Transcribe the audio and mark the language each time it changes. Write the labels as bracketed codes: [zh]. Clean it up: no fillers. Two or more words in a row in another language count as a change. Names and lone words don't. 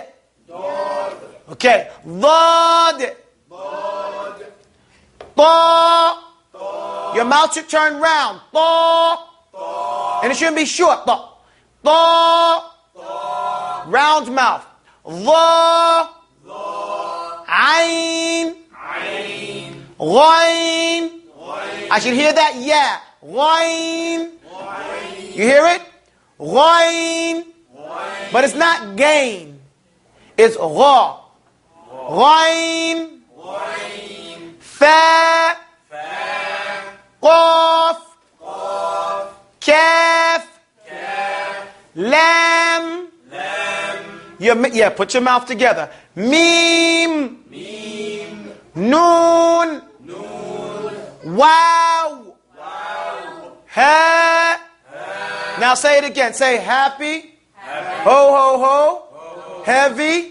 [en] Okay. Dod. Ta. Your mouth should turn round. Ta. And it shouldn't be short. Ta. Ta. Round mouth. Dha. Ain. عين Ghain. I should hear that? Yeah. Ghain. You hear it? Ghain. But it's not gain. It's gha. Ghain. Fa. Qaf. Kaf. Lam. Yeah, put your mouth together. Mim. Noon. Wow. Ha. Now say it again. Say happy. Ho, ho, ho. Heavy.